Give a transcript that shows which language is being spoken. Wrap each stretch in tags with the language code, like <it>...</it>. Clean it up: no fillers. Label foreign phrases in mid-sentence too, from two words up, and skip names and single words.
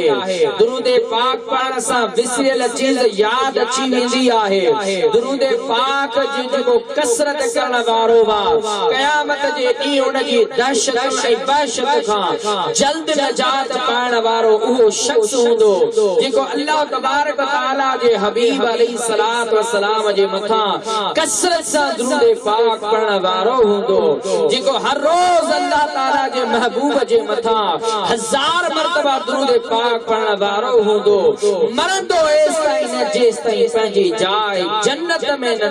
<sd>दुरूद पाक पढ़ण सां विसरियल चीज़ याद अची वेंदी आहे। दुरूद पाक जो जेको कसरत करण वारो बा क़यामत जे ॾींहुं उन जी दहशत ऐं वहशत खां जल्द नजात पाइण वारो उहो शख्स हूंदो जेको</sd> <ar>الله تبارك وتعالى</ar> <sd>जे हबीब</sd> <ar>عليه الصلاة والسلام</ar> <sd>सलाम जे मथा कसरत सा दुरूद पाक पढ़ण वारो हुंदो जेको हर रोज अल्लाह ताला जे महबूब जे मथा 1000 मरतबा दुरूद पाक पढ़ण वारो हुंदो मरंदो एस ताईं न जेस ताईं पंहिंजी जाय जन्नत में न</sd>